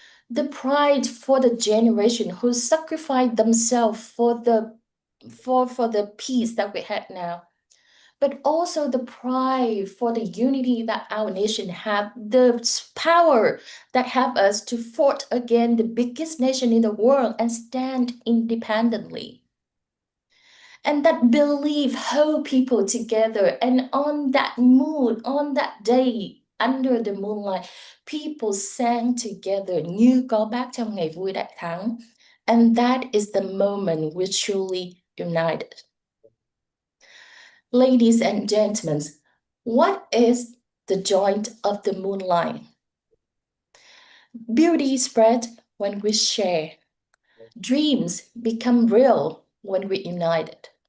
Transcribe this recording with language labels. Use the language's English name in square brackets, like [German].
[English] The pride for the generation who sacrificed themselves for the peace that we have now, but also the pride for the unity that our nation have, the power that have us to fight against the biggest nation in the world and stand independently. And that belief hold people together. And on that mood, on that day, under the moonlight, people sang together [Vietnamese] như có bác trong ngày vui đại thắng. [English] And that is the moment we truly united. Ladies and gentlemen, what is the joy of the moonlight? Beauty spread when we share. Dreams become real when we united.